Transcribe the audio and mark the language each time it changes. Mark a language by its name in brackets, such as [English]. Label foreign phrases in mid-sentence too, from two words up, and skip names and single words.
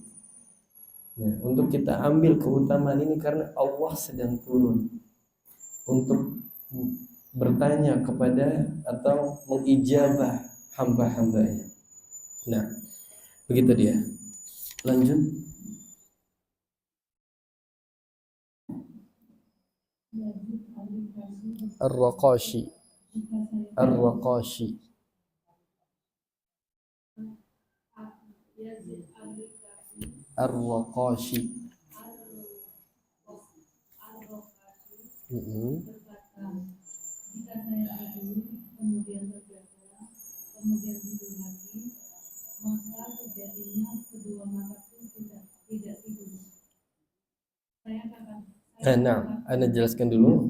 [Indonesian] Nah, untuk kita ambil keutamaan ini karena Allah sedang turun untuk bertanya kepada atau mengijabah hamba-hambanya. Nah, begitu dia. Lanjut. Yazid al-Raqashi berkata, Ar-Raqashi. jika saya Ar-Raqashi. Yazid al-Raqashi Ar-Raqashi. Ar-Raqashi berkata, jika saya tidur, kemudian terjaga, kemudian tidur lagi, maka sejatinya kedua mataku tidak tidur. Saya katakan, Nah, Anda jelaskan dulu.